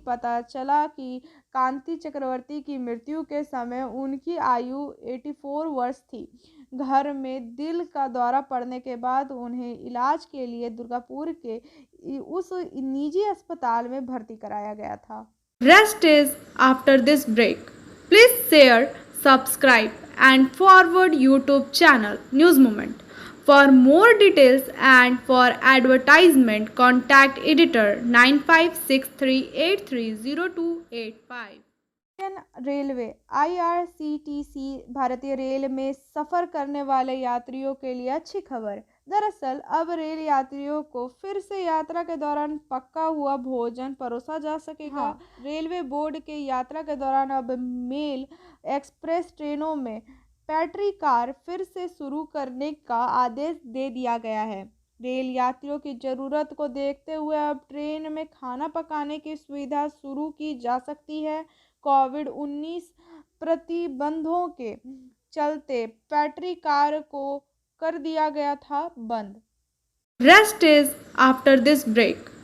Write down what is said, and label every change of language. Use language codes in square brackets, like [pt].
[hi] पता चला कि कांति चक्रवर्ती की मृत्यु के समय उनकी आयु 84 वर्ष थी। घर में दिल का दौरा पड़ने के बाद उन्हें इलाज के लिए दुर्गापुर के उस निजी अस्पताल में भर्ती कराया गया था। [en] Rest is after this break. Please share, subscribe and forward YouTube channel News Moment. For more details and for advertisement, contact editor 9563830285. [hi] Railway IRCTC भारतीय रेल में सफ़र करने वाले यात्रियों के लिए अच्छी खबर। दरअसल अब रेल यात्रियों को फिर से यात्रा के दौरान पका हुआ भोजन परोसा जा सकेगा। रेलवे बोर्ड के यात्रा के दौरान अब मेल एक्सप्रेस ट्रेनों में बैटरी कार फिर से शुरू करने का आदेश दे दिया गया है। रेल यात्रियों की ज़रूरत को देखते हुए अब ट्रेन में खाना पकाने की सुविधा शुरू की जा सकती है। कोविड-19 प्रतिबंधों के चलते बैटरी कार को कर दिया गया था बंद। [en] Rest is after this break.